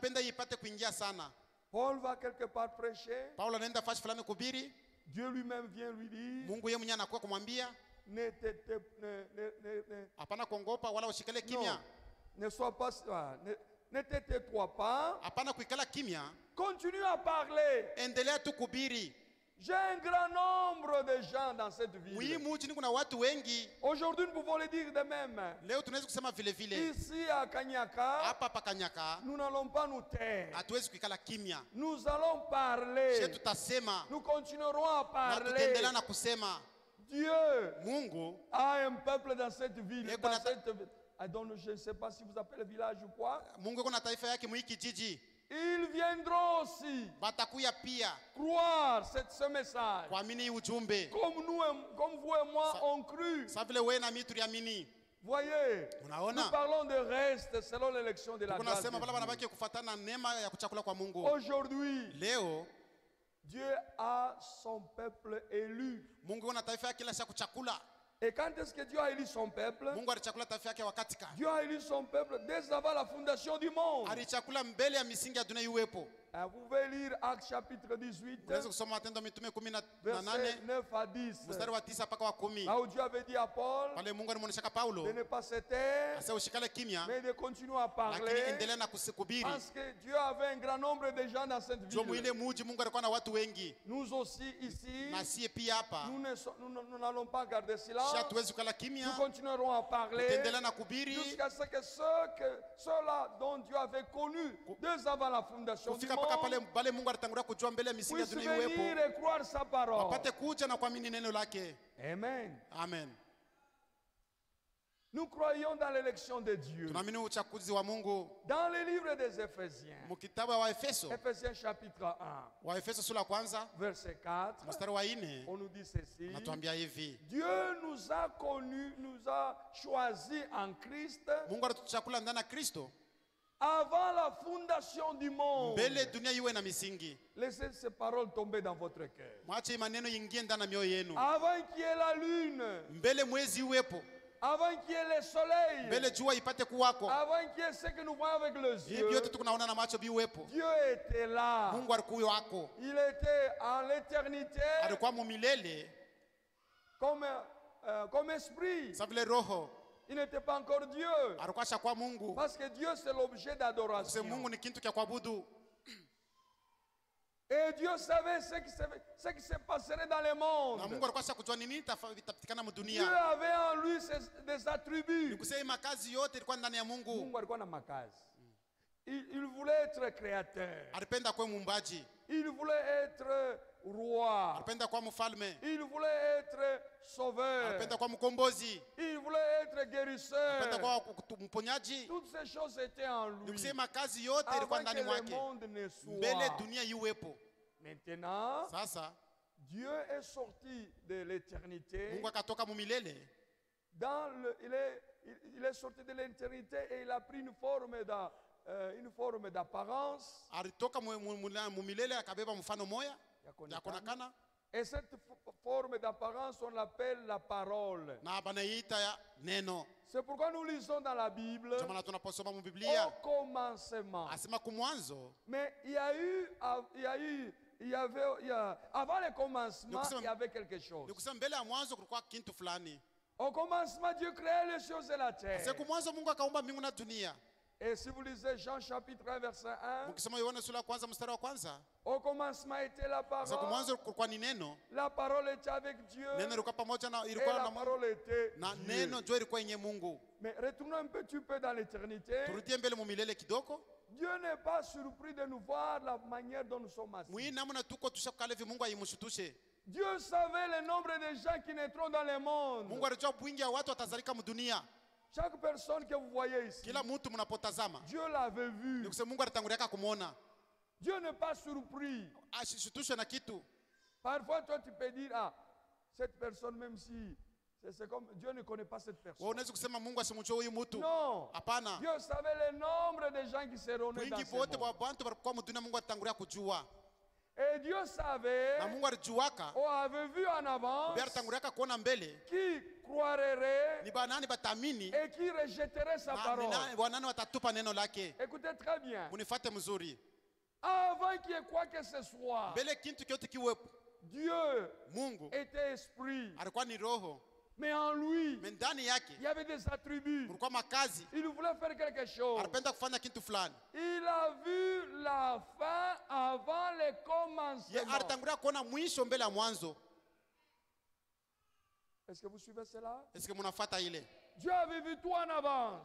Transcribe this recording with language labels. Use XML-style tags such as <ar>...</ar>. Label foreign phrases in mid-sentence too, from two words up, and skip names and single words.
<fr>Paul va quelque part prêcher. Dieu lui-même vient lui dire, ne sois pas, Ne te tais-toi pas.</fr> <sw>Hapana kuikala kimya.</sw> <fr>Continue à parler.</fr> <sw>Endelea tu kuhubiri.</sw> <fr>J'ai un grand nombre de gens dans cette ville. Oui,</fr> <sw>mjini kuna watu wengi.</sw> <fr>Aujourd'hui, nous pouvons le dire de même.</fr> <sw>Leo tunaweza kusema vile vile.</sw> <fr>Ici à Kanyaka,</fr> <sw>Hapa pa Kanyaka,</sw> <fr>nous n'allons pas nous taire.</fr> <sw>hatuwezi kuikala kimya.</sw> <fr>Nous allons parler.</fr> <sw>Sisi tutasema.</sw> <fr>Nous continuerons à</fr> <sw>Na</sw> <fr>parler.</fr> <sw>tutaendelea na kusema.</sw> <fr>Dieu</fr> <sw>Mungu</sw> <fr>a un peuple dans cette ville. Et Dans cette... je ne sais pas si vous appelez village ou quoi.</fr> <sw>Mungu kuna taifa yake mwiki jiji.</sw> <fr>Ils viendront aussi</fr> <sw>Batakuya pia</sw> <fr>croire ce message.</fr> <sw>kuamini ujumbe.</sw> <fr>Comme vous et moi on cru.</fr> <sw>Sa vile wewe na mimi tuliamini.</sw> <fr>Voyez, nous parlons de reste selon l'élection de la grâce.</fr> <sw>Tunasema pala wanabaki kufuatana neema ya kuchakula kwa Mungu.</sw> <fr>Aujourd'hui,</fr> <sw>Leo</sw> <fr>Dieu a son peuple élu.</fr> <sw>Mungu kuna taifa yake kila siku chakula.</sw> <fr>Et quand est-ce que Dieu a élu son peuple?</fr> <sw>Mungu alichakula taifa yake wakati gani?</sw> <fr>Dieu a élu son peuple dès avant la fondation du monde.</fr> <sw>Alichakula mbele ya misingi ya dunia iwepo.</sw> <fr>Vous pouvez lire Actes chapitre 18,</fr> <sw>Unaweza kusoma Matendo ya Mitume 18</sw> <fr>verset 9 à 10.</fr> <sw>mstari wa 9 mpaka wa 10.</sw> <fr>Là où Dieu avait dit à Paul</fr> <sw>Pale Mungu alimwonyesha Paulo</sw> <fr>de ne pas se taire,</fr> <sw>asa ushikale kimya,</sw> <fr>mais de continuer à</fr> <sw>lakini</sw> <fr>parler.</fr> <sw>endelea na kuhubiri.</sw> <fr>Parce que Dieu avait un grand nombre de gens dans cette</fr> <sw>Jua</sw> <fr>ville.</fr> <sw>ile muji Mungu alikuwa na watu wengi.</sw> <fr>Nous aussi ici,</fr> <sw>Na sie pia hapa</sw> <fr>nous n'allons pas garder silence.</fr> <sw>sha tuwezi kukala kimya.</sw> <fr>Nous continuerons à parler</fr> <sw>Tutaendelea na kuhubiri</sw> <fr>jusqu'à ce que ceux-là dont Dieu avait connu dès avant la fondation du</fr> <sw>kufika mpaka pale</sw> <fr>monde</fr> <sw>pale Mungu alitangulia kujua mbele ya misingi ya</sw> <fr>puissent</fr> <sw>dunia</sw> <fr>venir</fr> <sw>iwepo,</sw> <fr>et croire sa parole.</fr> <sw>wapate kuja na kuamini neno lake.</sw> <fr>Amen.</fr> <sw>Amen.</sw> <fr>Nous croyons dans l'élection de Dieu.</fr> <sw>Tunaamini uchaguzi wa Mungu.</sw> <fr>Dans le livre des Éphésiens,</fr> <sw>Mkitabu wa Efeso,</sw> <fr>Éphésiens chapitre 1,</fr> <sw>wa Efeso sura ya kwanza</sw> <fr>verset 4,</fr> <sw>mstari wa 4</sw> <fr>on nous dit ceci.</fr> <sw>natuambia hivi:</sw> <fr>Dieu nous a connus, nous a choisis en Christ</fr> <sw>Mungu alituchakula ndani ya Kristo</sw> <fr>avant la fondation du monde.</fr> <sw>mbele dunia iwe na misingi.</sw> <fr>Laissez ces paroles tomber dans votre cœur.</fr> <sw>Mwache maneno ingie ndani ya mioyo yenu.</sw> <fr>Avant qu'il y ait la lune,</fr> <sw>Mbele mwezi iwepo,</sw> <fr>avant qu'il y ait le soleil,</fr> <sw>mbele jua ipate kuwako,</sw> <fr>avant qu'il y ait ce que nous voyons avec les</fr> <sw>hivi</sw> <fr>yeux,</fr> <sw>vyote tukunaona na macho biwepo.</sw> <fr>Dieu était là.</fr> <sw>Mungu alikuwa wako,</sw> <fr>Il était en l'éternité</fr> <sw>alikuwa mumilele</sw> <fr>comme esprit.</fr> <sw>sa vile roho,</sw> <fr>Il n'était pas encore Dieu.</fr> <sw>alikuwa shakuwa Mungu.</sw> <fr>Parce que Dieu, c'est l'objet</fr> <sw>Sasa</sw> <fr>d'adoration.</fr> <sw>Mungu ni kitu cha kuabudu.</sw> <fr>Et Dieu savait ce qui se passerait dans le monde.</fr> <sw>Na Mungu alikuwa shakujua nini itapatikana</sw> <fr>Dieu</fr> <sw>mdunia.</sw> <fr>avait en lui des attributs.</fr> <sw>Nikusema kazi yote ilikuwa ndani ya Mungu. Mungu alikuwa na makazi.</sw> <fr>Il voulait être créateur.</fr> <sw>Alipenda kuwa muumbaji,</sw> <fr>Il voulait être roi.</fr> <sw>alipenda kuwa mfalme,</sw> <fr>Il voulait être sauveur.</fr> <sw>alipenda kuwa mkombozi,</sw> <fr>Il voulait être guérisseur.</fr> <sw>alipenda kuwa mponyaji.</sw> <fr>Toutes ces choses étaient en lui.</fr> <sw>Nikusema kazi yote ilikuwa</sw> <fr>Avant que</fr> <sw>ndani</sw> <fr>le</fr> <sw>mwake,</sw> <fr>monde ne</fr> <sw>mbele</sw> <fr>soit.</fr> <sw>dunia iwepo.</sw> <fr>Maintenant,</fr> <sw>Sasa</sw> <fr>Dieu est sorti de l'éternité.</fr> <sw>Mungu akatoka mumilele,</sw> <fr>Il est sorti de l'éternité et il a pris une forme d'apparence.</fr> <sw>alitoka mumilele akabeba mfano moya ya konakana,</sw> <fr>Et cette forme d'apparence, on l'appelle la parole.</fr> <sw>na banaita ya neno.</sw> <fr>C'est pourquoi nous lisons dans la Bible</fr> <sw>Ndio maana tunaposoma mu Biblia</sw> <fr>au commencement.</fr> <sw>asema kumwanzo,</sw> <fr>Mais avant le commencement, il y avait quelque chose.</fr> <sw>nikusema mbele ya mwanzo kulikuwa kitu fulani.</sw> <fr>Au commencement, Dieu créait les choses et la terre.</fr> <sw>Siku mwanzo Mungu akaumba mbingu na dunia.</sw> <fr>Et si vous lisez Jean chapitre 1, verset 1,</fr> <sw>Mkisoma Yohana sura ya kwanza mstari wa kwanza,</sw> <fr>au commencement était la</fr> <sw>siku</sw> <fr>parole.</fr> <sw>mwanzo kulikuwa ni neno,</sw> <fr>La parole était avec Dieu.</fr> <sw>neno ilikuwa pamoja na</sw> <fr>Et</fr> <sw>ilikuwa</sw> <fr>la</fr> <sw>na Mungu,</sw> <fr>parole était</fr> <sw>na</sw> <fr>Dieu.</fr> <sw>neno ndio ilikuwa yenye Mungu.</sw> <fr>Mais retournons un petit peu dans l'éternité.</fr> <sw>Turudie mbele mu milele kidogo.</sw> <fr>Dieu n'est pas surpris de nous voir la manière dont nous sommes assis.</fr> <sw>Mwii namna tuko tushakale hivi, Mungu aimshutushe.</sw> <fr>Dieu savait le nombre de gens qui naîtront dans le monde.</fr> <sw>Mungu alijua wingi wa watu watazalika mdunia.</sw> <fr>Chaque personne que vous voyez ici,</fr> <sw>Kila mtu mnapotazama,</sw> <fr>Dieu l'avait vu.</fr> <sw>nikusema Mungu alitangulia kumuona.</sw> <fr>Dieu n'est pas surpris.</fr> <sw>Asishutushwe na kitu.</sw> <fr>Parfois, toi, tu peux dire, ah, cette personne, même si c'est comme Dieu ne connaît pas cette personne.</fr> <sw>Wewe unaweza kusema Mungu asimjue huyu mtu.</sw> <fr>Non.</fr> <sw>Hapana.</sw> <fr>Dieu savait le nombre de gens qui seront nés dans</fr> <sw>Wingi</sw> <fr>ce</fr> <sw>wote</sw> <fr>monde.</fr> <sw>wa watu walikuwa mdunia Mungu alitangulia kujua.</sw> <fr>Et Dieu savait,</fr> <sw>Na Mungu alijuaka,</sw> <fr>on avait vu en avance,</fr> <sw>Bia alitangulia kuona mbele.</sw> <fr>qui croirait</fr> <sw>Ni banani batamini</sw> <fr>et qui rejetterait sa parole.</fr> <sw>na wanani watatupa neno lake.</sw> <fr>Écoutez très bien.</fr> <sw>Unifuate mzuri.</sw> <fr>Avant qu'il y ait quoi que ce soit,</fr> <sw>Mbele kintu kyote kiwepo,</sw> <fr>Dieu</fr> <sw>Mungu</sw> <fr>était esprit.</fr> <sw>alikuwa ni roho.</sw> <fr>Mais en lui, il y avait des attributs. Il voulait faire quelque chose. Il a vu la fin avant le commencement. Est-ce que vous suivez cela? Dieu avait vu tout en avance.</fr>